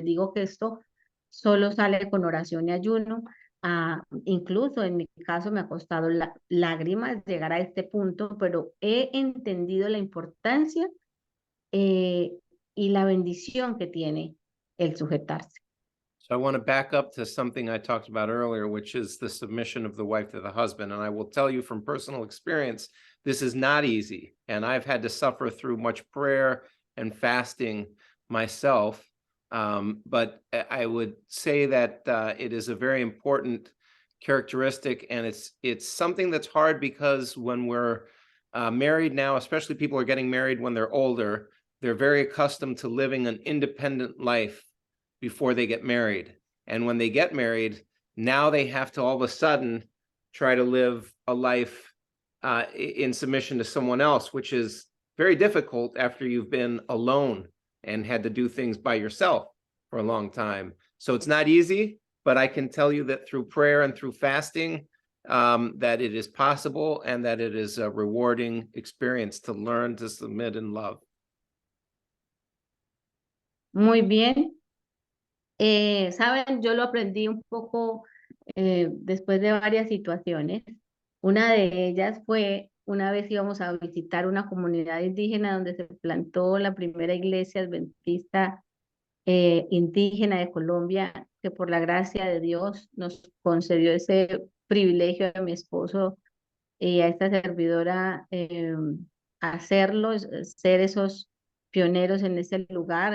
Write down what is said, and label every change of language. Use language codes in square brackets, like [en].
[es] Les digo que esto solo sale con oración y ayuno. Incluso en mi caso me ha costado lágrimas llegar a este punto, pero he entendido la importancia y la bendición que tiene el sujetarse. [en] So I want to back up to something I talked about earlier, which is the submission of the wife to the husband. And I will tell you from personal experience, this is not easy. And I've had to suffer through much prayer and fasting myself. But I would say that it is a very important characteristic, and it's something that's hard because when we're married now, especially people are getting married when they're older, they're very accustomed to living an independent life before they get married. And when they get married, now they have to all of a sudden try to live a life in submission to someone else, which is very difficult after you've been alone and had to do things by yourself for a long time. So it's not easy, but I can tell you that through prayer and through fasting, that it is possible and that it is a rewarding experience to learn to submit and love. [es] Muy bien. Saben, yo lo aprendí un poco después de varias situaciones. Una de ellas fue, una vez íbamos a visitar una comunidad indígena donde se plantó la primera iglesia adventista indígena de Colombia, que por la gracia de Dios nos concedió ese privilegio a mi esposo y a esta servidora hacerlo, ser esos pioneros en ese lugar.